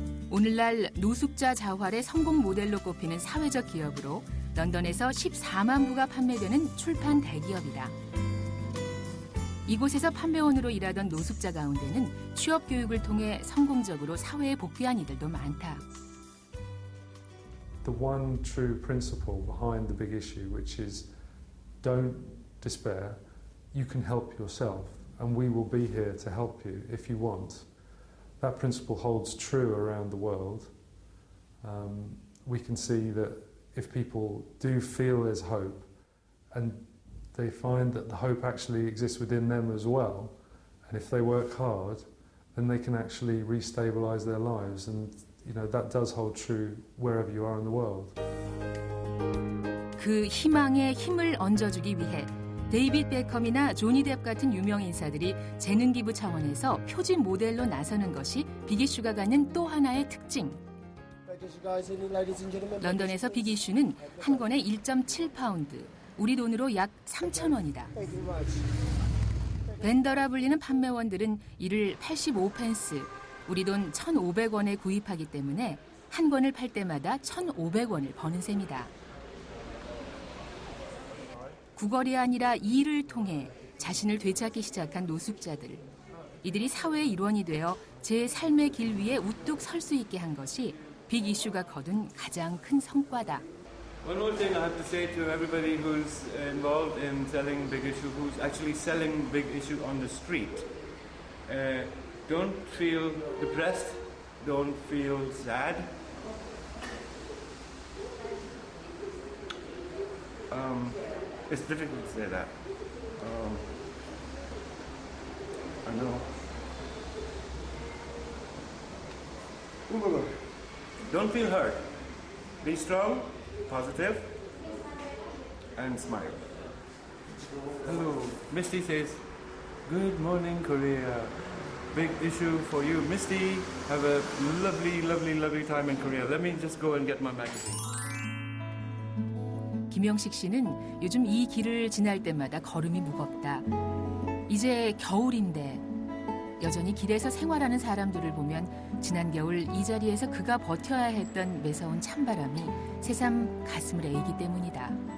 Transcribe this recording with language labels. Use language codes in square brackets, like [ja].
[ko] 오늘날 노숙자 자활의 성공 모델로 꼽히는 사회적 기업으로 런던에서 14만 부가 판매되는 출판 대기업이다. 이곳에서 판매원으로 일하던 노숙자 가운데는 취업 교육을 통해 성공적으로 사회에 복귀한 이들도 많다. [en] The one true principle behind the big issue, which is don't despair, you can help yourself, and we will be here to help you if you want. That principle holds true around the world. We can see that if people do feel there's hope and they find that the hope actually exists within them as well, and if they work hard, then they can actually restabilize their lives, and that does hold true wherever you are in the world. [ko] 그 희망에 힘을 얹어주기 위해 데이빗 베컴이나 조니 뎁 같은 유명 인사들이 재능 기부 차원에서 표지 모델로 나서는 것이 빅 이슈가 갖는 또 하나의 특징. 런던에서 빅 이슈는 한 권에 1.7파운드, 우리 돈으로 약 3,000원이다. 벤더라 불리는 판매원들은 이를 85펜스, 우리 돈 1,500원에 구입하기 때문에 한 권을 팔 때마다 1,500원을 버는 셈이다. 구걸이 아니라 일을 통해 자신을 되찾기 시작한 노숙자들. 이들이 사회의 일원이 되어 제 삶의 길 위에 우뚝 설 수 있게 한 것이 빅 이슈가 거둔 가장 큰 성과다. [en] One more thing I have to say to everybody who's involved in selling Big Issue, who's actually selling Big Issue on the street. Don't feel depressed, don't feel sad. It's difficult to say that. I know. Don't feel hurt. Be strong, positive, and smile. Hello. Misty says, "Good morning, Korea. Big issue for you. Misty, have a lovely, lovely, lovely time in Korea. Let me just go and get my magazine." [ko] 김영식 씨는 요즘 이 길을 지날 때마다 걸음이 무겁다. 이제 겨울인데 여전히 길에서 생활하는 사람들을 보면 지난 겨울 이 자리에서 그가 버텨야 했던 매서운 찬바람이 새삼 가슴을 에이기 때문이다.